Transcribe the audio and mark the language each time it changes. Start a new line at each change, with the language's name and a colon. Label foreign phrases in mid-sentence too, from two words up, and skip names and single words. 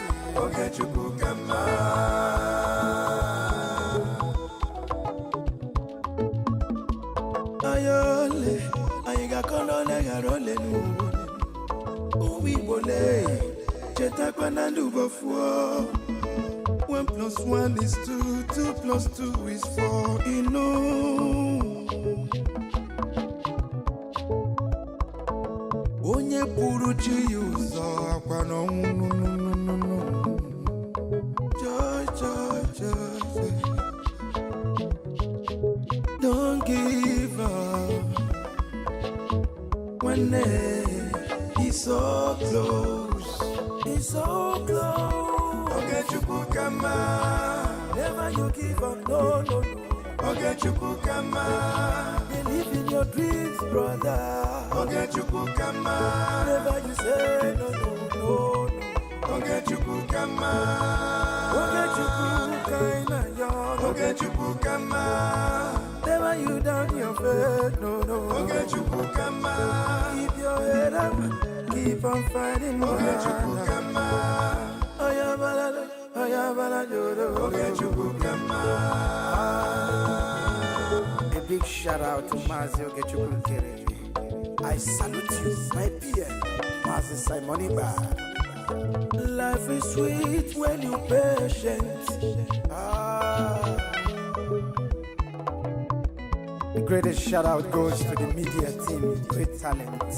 Igbo: Oge chukwu kama. Ayọ̀lẹ̀, anyị ga-akọrọ ole ghara ole n'ụwa. Ụmụ Igbo lee, chetakwa na ndụ bụ ofu.
English: 1 plus 1 is 2, 2 plus 2 is 4. You know.
Igbo: Onye pụrụ chi ya ụzọ akwa n'ọnwụ.
English: Joy, joy, joy. Don't give up. One day, he's so close. He's so close.
Igbo: Oge chukwu kama.
English: Never you give up, no, no, no.
Igbo: Oge chukwu kama.
English: Believe in your dreams, brother.
Igbo: Oge chukwu kama.
English: Never you say no, no, no, no.
Igbo: Oge chukwu kama. Oge chukwu kaina yo. Oge chukwu kama.
English: Never you down your faith, no, no.
Igbo: Oge chukwu kama.
English: Keep your head up, keep on fighting.
Igbo: Oge chukwu kama.
English: A big shout out to Mazi Ogechukwu. I salute you, my PM, Mazi Simoni Bar. Life is sweet when you're patient. The greatest shout out goes to the media team, great talents.